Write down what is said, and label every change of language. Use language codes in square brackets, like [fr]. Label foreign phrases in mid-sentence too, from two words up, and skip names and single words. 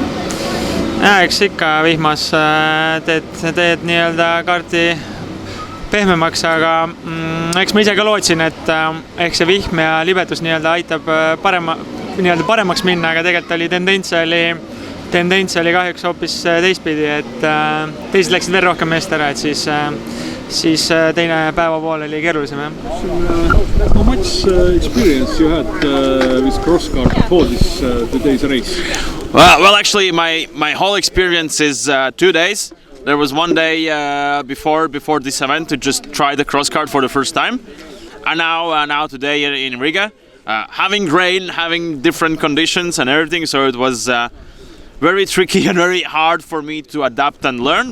[et] Eks ikka vihmas teed nii-öelda kaarti pehmemaks, aga eks ma ise ka lootsin, et ehk see vihm ja libedus nii-öelda aitab paremaks minna, aga tegelikult oli tendents oli kahjuks hoopis teistpidi, et teised läksid veel rohkem meest ära, et siis teine päeva pool oli keerulisem. [en] How much experience you had with crosscar before today's race? Well, actually, my whole experience is 2 days. There was one day before this event to just try the crosscart for the first time, and now today in Riga, having rain, having different conditions and everything, so it was very tricky and very hard for me to adapt and learn.